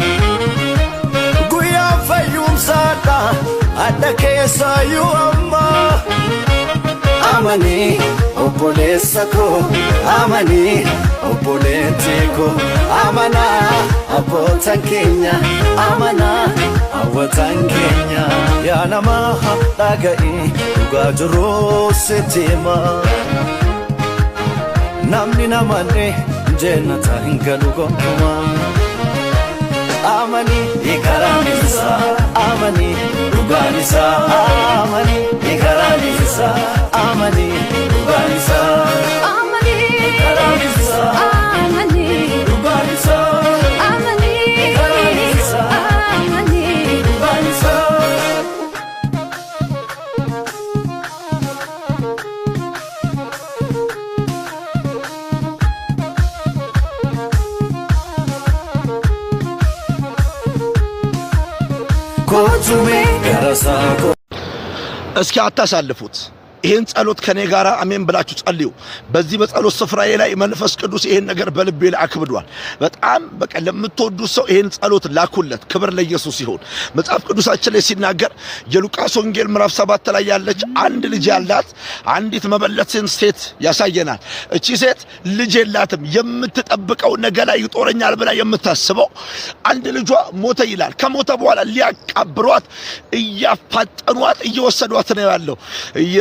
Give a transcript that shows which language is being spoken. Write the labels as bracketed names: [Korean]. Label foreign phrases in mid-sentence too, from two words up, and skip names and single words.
[Oromo] Guya fayyum sada adda keessa yuama amani obboleessa ko amani obboleettii ko amana abbootan keenya amana hawwatan keenya yaa nama dhaga'i dhugaa jiruu sitti hima namni namanne jannata hin galu gonkumaa amani ikaranisa amani dhugaanisa amani ikaranisa amani dhugaanisa amani ikaranisa amani dhugaanisa amani ikaranisa amani dhugaanisa Kojume garasako [Amharic] እስኪ አታሳልፉት ይሄን ጸሎት ከኔ ጋራ አሜን ብላችሁ ጸልዩ በዚህ በጸሎት ስፍራዬ ላይ መንፈስ ቅዱስ ይሄን ነገር በልቤ ላይ አክብዷል በጣም በቃ ለምትወዱት ሰው ይሄን ጸሎት ላኩለት ክብር ለኢየሱስ ይሁን መጽሐፍ ቅዱሳችን ላይ ሲናገር የሉቃስ ወንጌል ምዕራፍ 7 ላይ ያለች አንድ ልጅ ያላት አንዲት መበለትን ሴት ያሳየናል እቺ ሴት ልጅ የላትም የምትጠብቀው ነገ ላይ ይጦረኛል ብላ የምታስበው አንድ ልጇ ሞተ ይላል ከሞተ በኋላ ሊያቃብሯት እያፋጠኗት እየወሰዷት ነው ያለው ኢየሱስ